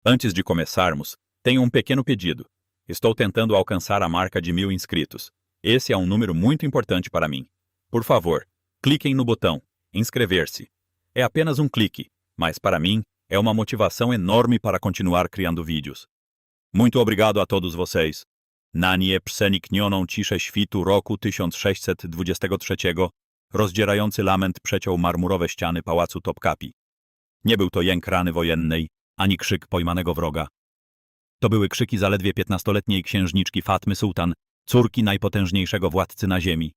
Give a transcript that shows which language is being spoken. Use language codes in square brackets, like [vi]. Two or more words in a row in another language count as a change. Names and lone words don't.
[pt] Antes de começarmos, tenho pequeno pedido. Estou tentando alcançar a marca de 1000 inscritos. Esse é número muito importante para mim. Por favor, cliquem no botão inscrever-se. É apenas clique, mas para mim é uma motivação enorme para continuar criando vídeos. Muito obrigado a todos vocês. [pl] Na nieprzeniknioną ciszę świtu roku 1623 rozdzierający lament przeciął marmurowe ściany pałacu Topkapi. Nie był to jęk rany wojennej, ani krzyk pojmanego wroga. To były krzyki zaledwie 15-letniej księżniczki Fatmy Sultan, córki najpotężniejszego władcy na ziemi.